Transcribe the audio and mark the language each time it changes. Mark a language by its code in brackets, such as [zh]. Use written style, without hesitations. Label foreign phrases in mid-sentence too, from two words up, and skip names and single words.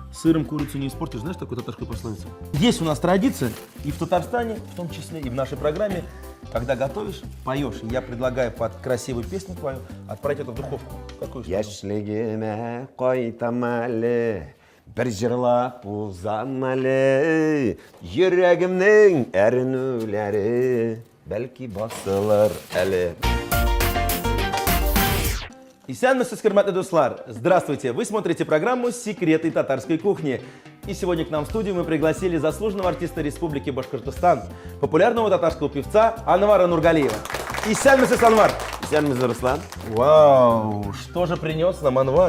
[ru] Сыром курицу не испортишь, знаешь такую татарскую пословицу? Есть у нас традиция, и в Татарстане, в том числе, и в нашей программе, когда готовишь, поешь. И я предлагаю под красивую песню твою отправить это в духовку. Какую что-то? [tt] Яшьлегеме кайтам әле, бір жырлап узам әле, йөрәгемнең әрнүләре, бәлки басылыр әле. Исәнмесез, хөрмәтле дуслар! [ru] Здравствуйте! Вы смотрите программу «Секреты татарской кухни». И сегодня к нам в студию мы пригласили заслуженного артиста Республики Башкортостан, популярного татарского певца Анвара Нургалиева. [tt] Исәнмесез, Анвар! Исәнмесез, Руслан. [ru] Вау! Что же принес нам Анвар?